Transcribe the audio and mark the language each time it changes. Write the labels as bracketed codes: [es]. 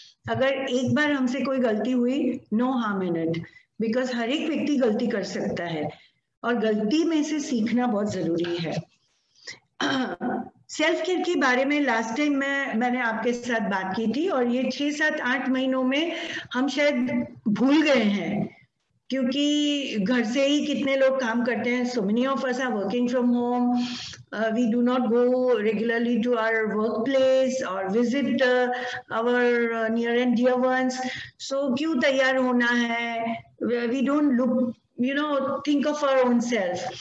[hi] अगर एक बार हमसे कोई गलती हुई, [en] no harm in it, because [hi] हर एक व्यक्ति गलती कर सकता है और गलती में से सीखना बहुत जरूरी है। सेल्फ केयर के बारे में लास्ट टाइम मैंने आपके साथ बात की थी और ये 6, 7, 8 महीनों में हम शायद भूल गए हैं, क्योंकि घर से ही कितने लोग काम करते हैं। [en] So many of us are working from home. We do not go regularly to our workplace or visit our near and dear ones. [hi] So क्यों तैयार होना है? [en] We don't look, think of our own self.